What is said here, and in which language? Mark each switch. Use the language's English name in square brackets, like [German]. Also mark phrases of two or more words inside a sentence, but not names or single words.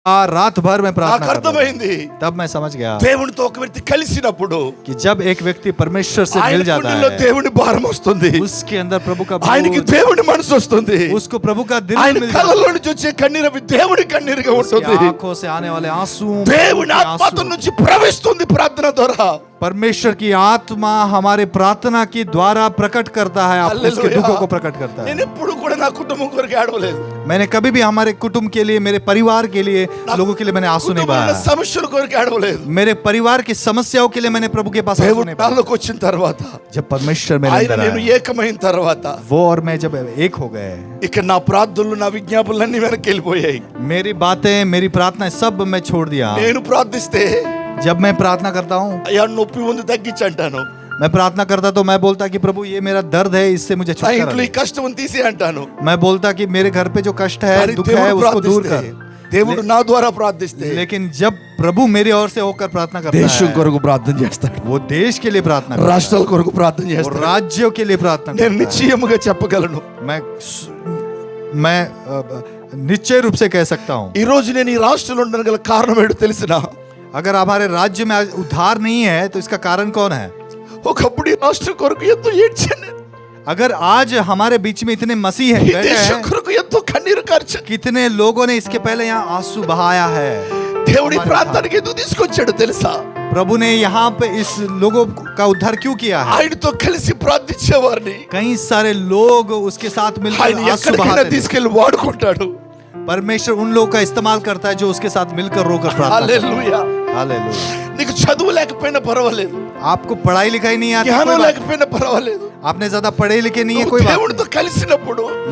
[Hindi] रात भर मैं प्रार्थना [Telugu] నాకు అర్థమైంది [Hindi] तब मैं समझ गया [Telugu] దేవునితో ఒక వ్యక్తి కలిసినప్పుడు [Hindi] कि जब एक व्यक्ति परमेश्वर से [Telugu] ఆయన [Hindi] मिल जाता [Telugu] గుండెల్లో [Hindi] है [Telugu] దేవుని భారం వస్తుంది, [Hindi] उसके अंदर प्रभु का [Telugu] ఆయనకి [Hindi] बोझ, [Telugu] దేవుని మనసు వస్తుంది, [Hindi] उसको प्रभु का दिल [Telugu] ఆయన [Hindi] मिल जाता [Telugu] కళ్ళలో నుంచి వచ్చే కన్నీరు అవి దేవుని కన్నీరుగా [Hindi] है, [Telugu] ఉంటుంది. [Hindi] उसकी आंखों से आने वाले आंसू [Telugu] దేవుని ఆత్మ నుంచి ప్రవహిస్తుంది ప్రార్థన ద్వారా. [Hindi] परमेश्वर की आत्मा हमारे प्रार्थना की द्वारा प्रकट करता है, आप उसके हालेलुया. दुखों को प्रकट करता है। [Telugu] నేను ఎప్పుడు కూడా నా కుటుంబం కొరకు ఏడవలేదు, [Hindi] मैंने कभी भी हमारे कुटुंब के लिए, मेरे परिवार के लिए, लोगों के लिए मैंने आंसू नहीं [Telugu] కుటుంబంలో [Hindi] बहाया। [Telugu] సమస్యల కొరకు ఏడవలేదు. [Hindi] मेरे परिवार की समस्याओं के लिए मैंने प्रभु के पास आंसू [Telugu] దేవుడు [Hindi] नहीं बहाया। [Telugu] నాలోకి వచ్చిన తర్వాత, [Hindi] जब परमेश्वर मेरे [Telugu] ఆయన [Hindi] अंदर [Telugu] నేను [Hindi] आया, [Telugu] ఏకమైన తర్వాత [Hindi] वो और मैं जब एक हो गए, [Telugu] ఇక నా ప్రార్థనలు నా విజ్ఞాపనలన్నీ వెనక్కి వెళ్ళిపోయాయి. [Hindi] मेरी बातें, मेरी प्रार्थनाएं सब मैं छोड़ दिया। [Telugu] నేను ప్రార్థిస్తే [Hindi] जब मैं प्रार्थना करता हूँ, [Telugu] అయ్యా నొప్పి ఉంది తగ్గించి అంటాను, [Hindi] मैं प्रार्थना करता तो मैं बोलता कि प्रभु ये मेरा दर्द है, इससे मुझे [Telugu] నా [Hindi] छुटकारा [Telugu] ఇంట్లో ఈ [Hindi] दे। [Telugu] కష్టం ఉంది తీసి అంటాను. [Hindi] मैं बोलता कि मेरे घर पे जो कष्ट है, [Telugu] కానీ [Hindi] दुख है, [Telugu] దేవుడు [Hindi] उसको दूर [Telugu] ప్రార్థిస్తే, [Hindi] कर। [Telugu] దేవుడు నా ద్వారా ప్రార్థిస్తే [Hindi] लेकिन जब प्रभु मेरी ओर से होकर प्रार्थना करता [Telugu] దేశం [Hindi] है, [Telugu] కొరకు ప్రార్థన చేస్తాడు, [Hindi] वो देश के लिए प्रार्थना करता [Telugu] రాష్ట్రాల కొరకు ప్రార్థన [Hindi] है, वो [Telugu] చేస్తాడు. [Hindi] राज्यों के लिए प्रार्थना [Telugu] నేను [Hindi] करता है। [Telugu] నిశ్చయముగా చెప్పగలను, [Hindi] मैं निश्चय रूप से कह सकता हूँ, [Telugu] ఈ రోజు నేను ఈ రాష్ట్రంలో ఉండడం గల కారణం ఏంటో తెలిసిన, [Hindi] अगर हमारे राज्य में आज उद्धार नहीं है तो इसका कारण कौन है? ఒకప్పుడు ఈ రాష్ట్రం కొరకు ఎంతో ఏడ్చాను, अगर आज हमारे बीच में इतने मसीह हैं, [Telugu] ఈ [Hindi] बैठे [Telugu] దేశం [Hindi] हैं, [Telugu] కొరకు ఎంతో కన్నీరు కార్చాను. [Hindi] कितने लोगों ने इसके पहले यहाँ आंसू बहाया है, [Telugu] దేవుడి ప్రార్థనకి ఎందుకు తీసుకొచ్చాడు తెలుసా? [Hindi] प्रभु ने यहाँ पे इस लोगों का उद्धार क्यों किया है? [Telugu] ఆయనతో కలిసి ప్రార్థించేవారిని [Hindi] कई सारे लोग उसके साथ मिलकर [Telugu] ఆయన [Hindi] आंसू [Telugu] ఎక్కడికైనా [Hindi] बहाते थे। [Telugu] తీసుకెళ్లి వాడుకుంటాడు. [Hindi] परमेश्वर उन लोगों का इस्तेमाल करता है जो उसके साथ मिलकर रोकर प्रार्थना करते [Telugu] హల్లెలూయా. [Hindi] हैं। हालेलुया। [Telugu] నీకు చదువు లేకపోయినా పర్వాలేదు, [Hindi] आपको पढ़ाई लिखाई नहीं आती, [Telugu] జ్ఞానం [Hindi] कोई बात [Telugu] లేకపోయినా పర్వాలేదు, [Hindi] नहीं। आपने ज्यादा पढ़े लिखे नहीं है, [Telugu] నువ్వు [Hindi] कोई बात [Telugu] దేవుడితో కలిసినప్పుడు [Hindi] नहीं।